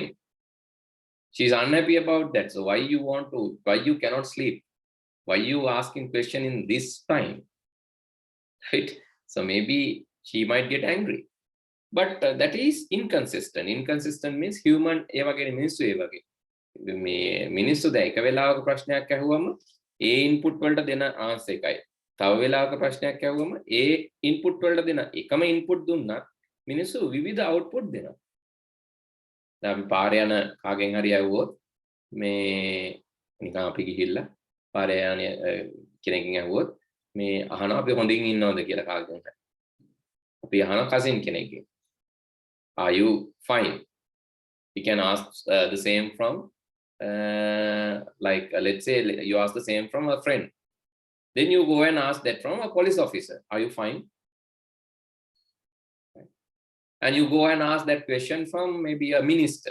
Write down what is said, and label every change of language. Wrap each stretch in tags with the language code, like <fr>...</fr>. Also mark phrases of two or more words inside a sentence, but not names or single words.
<en>She's unhappy about that. So why you cannot sleep? Why you asking question in this time? Right? So maybe she might get angry. But that is inconsistent. Inconsistent means human</en> <si>ඒ වගේනි මිනිසු ඒ වගේ. මේ මිනිසු ද එක වෙලාවක ප්‍රශ්නයක් අහුවම ඒ input වලට දෙන answer එකයි. තව වෙලාවක ප්‍රශ්නයක් අහුවම ඒ input වලට දෙන එකම input දුන්නත් මිනිස්සු විවිධ output දෙනවා. දැන් අපි පාරේ යන කාගෙන් හරි ඇහුවොත් මේ නිකන් අපි ගිහිල්ලා පාරේ යන කෙනෙක්ගෙන් ඇහුවොත් මේ අහනවා අපි හොඳින් ඉන්නවද කියලා කාගෙන් හරි. අපි අහන කසින් කෙනෙක්ගෙන්.</si> <en>Are you fine? You can ask the same from let's say you ask the same from a friend. Then you go and ask that from a police officer. Are you fine? And you go and ask that question from maybe a minister.</en>